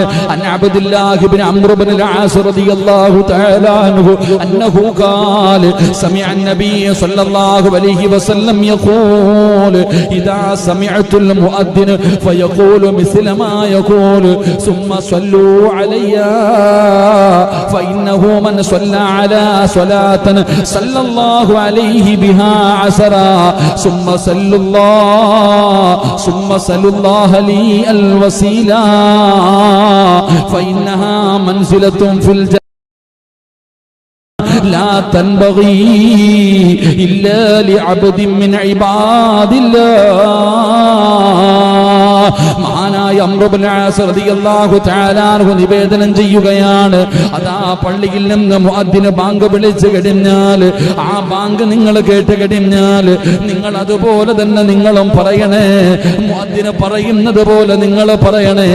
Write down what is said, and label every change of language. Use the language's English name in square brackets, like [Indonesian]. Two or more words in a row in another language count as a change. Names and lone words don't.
[Arabic] عن عبد الله بن عمرو بن العاص رضي الله تعالى عنه أنه قال سمع النبي صلى الله عليه وسلم يقول إذا سمعتم المؤذن فقولوا مثل ما يقول ثم صلوا علي فإنه من صلى على صلاة صلى الله عليه بها عشرا ثم صلوا الله لي الوسيلة فإنها منزلة في الجنة لا تنبغي إلا لعبد من عباد الله. [Malayalam] മഹാനായ അംർ ഇബ്നു ആസ് [Arabic] رضي الله تعالى عنه [Malayalam] നിവേദനം ചെയ്യുകയാണ്, അതാ പള്ളിയിൽ നിന്ന് മുഅദ്ദിന് ബാങ്ക് വിളിച്ചു കഴിഞ്ഞാൽ, ആ ബാങ്ക് നിങ്ങൾ കേട്ട് കഴിഞ്ഞാൽ നിങ്ങൾ അതുപോലെ തന്നെ നിങ്ങളും പറയണേ. മുഅദ്ദിന് പറയുന്നത് പോലെ നിങ്ങൾ പറയണേ.